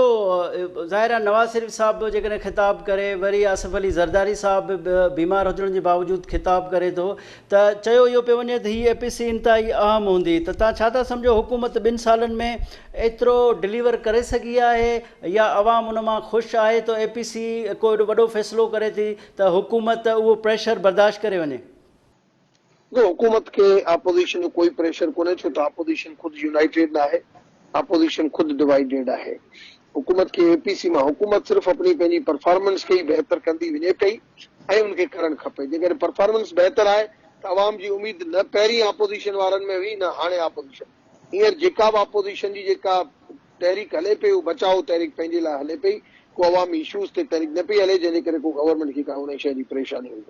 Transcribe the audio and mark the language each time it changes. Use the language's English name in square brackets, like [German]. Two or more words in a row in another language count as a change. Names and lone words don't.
[Sindhi] ज़ाहिर आहे नवाज़ शरीफ़ साहब बि जेकॾहिं ख़िताबु करे, वरी आसिफ अली ज़रदारी साहब बि बीमार हुजण जे बावजूदु ख़िताबु करे थो, त चयो इहो पियो वञे त हीअ APC इंतिहाई अहम हूंदी। त तव्हां छा था सम्झो, हुकूमत 2 सालनि में एतिरो डिलीवर करे सघी आहे या अवाम उन मां ख़ुशि आहे त APC को एॾो वॾो फ़ैसिलो करे थी त हुकूमत उहो प्रेशर बर्दाश्त करे वञे? हुकूमत के अपोजिशन जो कोई प्रेशर कोन्हे, छो त अपोजिशन खुद यूनाइटेड न आहे, अपोजिशन खुद डिवाइडेड आहे। हुकूमत के APC मां हुकूमत सिर्फ़ अपनी पंहिंजी परफॉर्मेंस खे ई बहितर कंदी वञे पई ऐं उनखे करणु खपे। जेकॾहिं परफॉर्मेंस बहितर आहे त अवाम जी उम्मीद न पहिरीं अपोजिशन वारनि में हुई, न हाणे अपोजिशन। हींअर जेका बि अपोजिशन जी जेका तहरीक हले पई, उहा बचाओ तहरीक पंहिंजे लाइ हले पई, को अवामी इशूज़ ते तहरीक न पई हले, जंहिंजे करे को गवर्नमेंट खे का उन शइ जी परेशानी हुई।